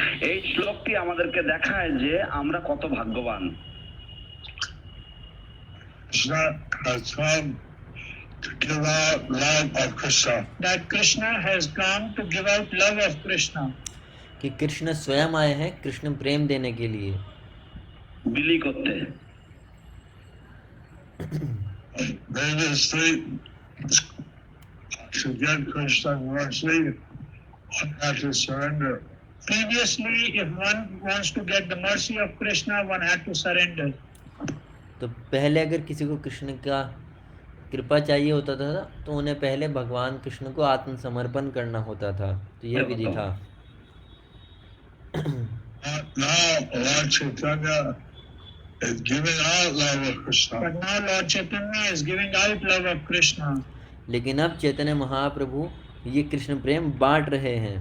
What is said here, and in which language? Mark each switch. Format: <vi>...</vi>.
<bn>এই শ্লোকটি আমাদেরকে দেখায় যে আমরা কত ভাগ্যবান।</bn> <en>Krishna has come to give out love of Krishna. that Krishna has come to give out love of Krishna.</en> <hi>कि कृष्ण स्वयं आए हैं कृष्ण प्रेम देने के लिए,</hi> <bn>বিলি করতে।</bn> <en>Previously, to get Krishna's mercy, one had to surrender. Previously, if one wants to get the mercy of Krishna, one had to surrender.</en> <hi>तो पहले अगर किसी को कृष्ण का कृपा चाहिए होता था तो उन्हें पहले भगवान कृष्ण को आत्मसमर्पण करना होता था। तो यह विधि था।</hi> <en>Now, Lord Chaitanya is giving out love of Krishna. But now Lord Chaitanya is giving out love of Krishna.</en> <hi>लेकिन अब चैतन्य महाप्रभु ये कृष्ण प्रेम बांट रहे हैं।</hi>